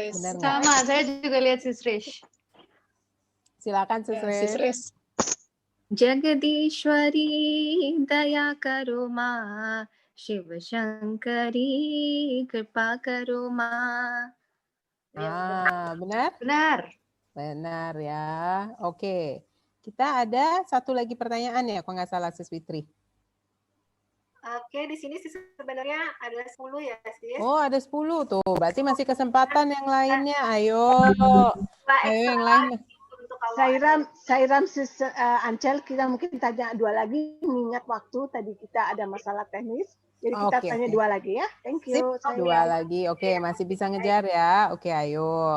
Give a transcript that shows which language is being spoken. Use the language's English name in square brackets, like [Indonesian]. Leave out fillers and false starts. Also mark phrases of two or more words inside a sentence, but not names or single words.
[Indonesian] Benar nggak? Sama, saya juga lihat Sis Resh. Silakan Sis Resh. Sis Resh. [Hindi] जगदीश्वरी दया करो माँ शिव शंकरी कृपा करो माँ. [Indonesian] Benar? Benar. Benar ya. Oke. Kita ada satu lagi pertanyaan ya, kalau nggak salah Sis Fitri. Oke, di sini sih sebenarnya ada 10 ya, Sis. Oh, ada 10 tuh. Berarti masih kesempatan yang lainnya. Ayo. Ayo yang lain. Sairam Sis Ancel, kita mungkin tanya 2 lagi, mengingat waktu tadi kita ada masalah teknis. Jadi kita tanya 2 lagi ya. [English] Thank you. [Indonesian] Sip, 2 lagi. Oke, masih bisa ngejar ya. Oke, ayo.